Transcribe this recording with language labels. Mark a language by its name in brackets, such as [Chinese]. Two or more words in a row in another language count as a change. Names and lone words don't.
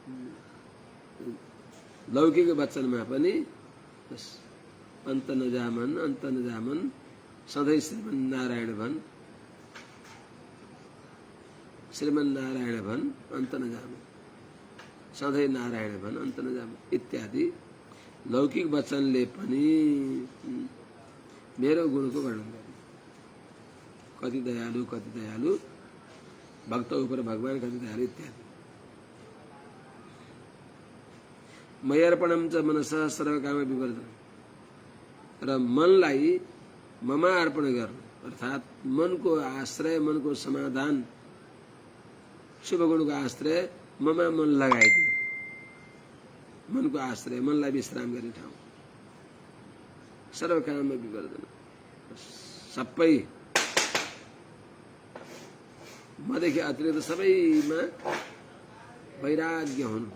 [Nepali] लौकिक वचनमा पनि अन्त नजामन सधैँ श्रीमन्नारायण भन् अन्त नजामन सधैँ नारायण भन अन्त नजाम इत्यादि लौकिक वचनले पनि मेरो गुणको वर्णन गर्ने। कति दयालु भक्त उपर भगवान कति दयालु इत्यादि। [Sanskrit] मयर्पणम च मनसः सर्वकाम विवर्धन, [Nepali] र मनलाई ममा अर्पण गर्नु अर्थात् मनको आश्रय, मनको समाधान, शुभ गुणको आश्रय ममा मन लगाइदिनु। मनको आश्रय, मनलाई विश्राम गर्ने ठाउँ। [Sanskrit] सर्वकाम विवर्धन, [Nepali] सबै मदेखि अतिरिक्त सबैमा वैराग्य हुनु।